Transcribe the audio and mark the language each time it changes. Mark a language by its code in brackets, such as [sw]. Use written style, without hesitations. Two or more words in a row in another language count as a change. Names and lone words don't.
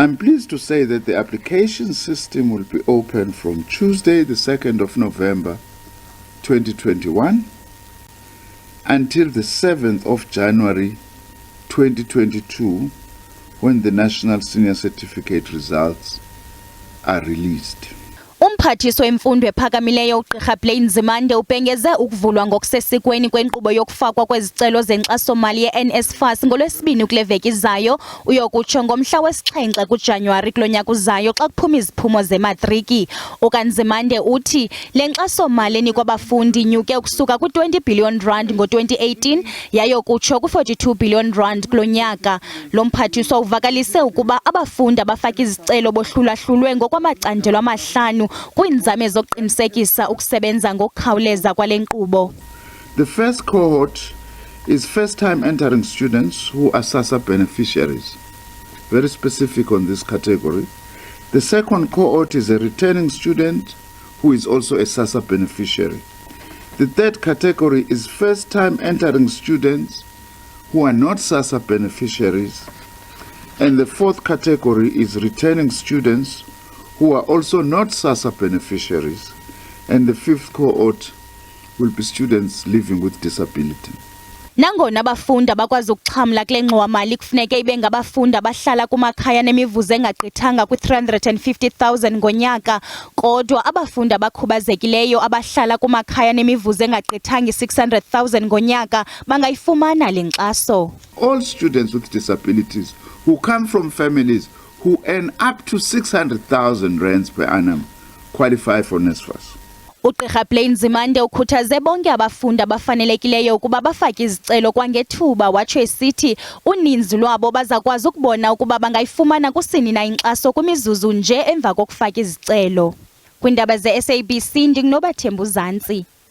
[en] I'm pleased to say that the application system will be open from Tuesday, the 2nd of November 2021 until the 7th of January 2022, when the National Senior Certificate results are released. [xh] Umphathiswa wemfundo ephakamileyo uGqirha Blade Nzimande ubhengeze ukuvulwa ngokusesikweni kwenkqubo yokufakwa kwezicelo zenkxaso-mali ye-NSFAS ngoLwesibini kule veki izayo, uyokutsho ngomhla wesi-7 kuJanuwari kulo nyaka uzayo xa kuphuma iziphumo zematriki. UkaNzimande uthi le nkxaso-mali enikwa abafundi inyuke ukusuka kwi-20 billion rand ngo-2018 yayokutsho ku-42 billion rand kulo nyaka. Lo mphathiswa uvakalise ukuba abafundi abafaka izicelo bohlulahlulwe ngokwamacandelo amahlanu kwiinzame zokuqinisekisa ukusebenza ngokukhawuleza kwale nkqubo. [en] The first cohort is first-time entering students who are SASSA beneficiaries, very specific on this category. The second cohort is a returning student who is also a SASSA beneficiary. The third category is first-time entering students who are not SASSA beneficiaries. And the fourth category is returning students who are also not SASSA beneficiaries, and the fifth cohort will be students living with disability. [xh] Nangona abafundi abakwazi ukuxhamla kule ngxowa-mali kufuneke ibe ngabafundi abahlala kumakhaya nemivuzo engagqithanga kwi-350,000 ngonyaka, kodwa abafundi abakhubazekileyo abahlala kumakhaya nemivuzo engagqithanga i-600,000 ngonyaka bangayifumana le nkxaso. [en] All students with disabilities who come from families who earn up to 600,000 rands per annum qualify for NSFAS. [xh] uGqirha Blade Nzimande ukhuthaze bonke abafundi abafanelekileyo ukuba bafake izicelo kwangethuba, watsho esithi uninzi lwabo bazakwazi ukubona ukuba bangayifumana kusini na inkxaso kwimizuzu nje emva kokufaka izicelo. Kwiindaba ze-SABC ndinguNobathembu Zantsi.